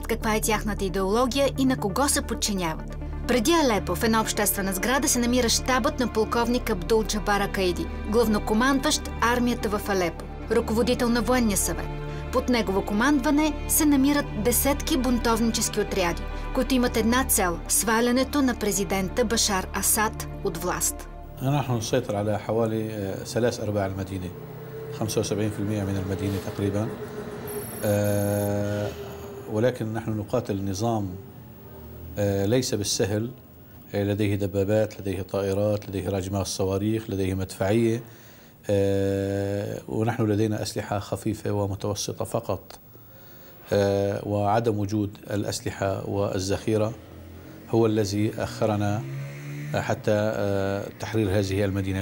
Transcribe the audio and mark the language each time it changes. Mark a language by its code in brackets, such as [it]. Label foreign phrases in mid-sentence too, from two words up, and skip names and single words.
[bg] Каква е тяхната идеология и на кого се подчиняват? Преди Алепо в една обществена сграда се намира щабът на полковник Абдул Джабар Акаиди, главнокомандващ армията в Алепо, ръководител на военния съвет. Под негово командване се намират десетки бунтовнически отряди, които имат една цел – свалянето на президента Башар Асад от власт. [ar] نحن نسيطر على حوالي 3/4 المدينة 75% من المدينة تقريبا ولكن نحن نقاتل نظام ليس بالسهل لديه دبابات لديه طائرات لديه راجمات صواريخ لديه مدفعية ونحن لدينا أسلحة خفيفة ومتوسطة فقط وعدم وجود الأسلحة والذخيرة هو الذي أخرنا حتى تحرير هذه المدينة.